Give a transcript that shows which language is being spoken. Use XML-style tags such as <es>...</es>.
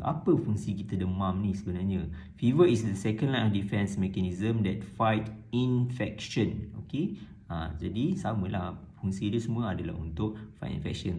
<ms>Apa fungsi kita demam ni sebenarnya?</ms> <en>Fever is the second line of defense mechanism that fight infection.</en> <ms>Okay, jadi samalah, fungsi dia semua adalah untuk</ms> <en>fight infection.</en>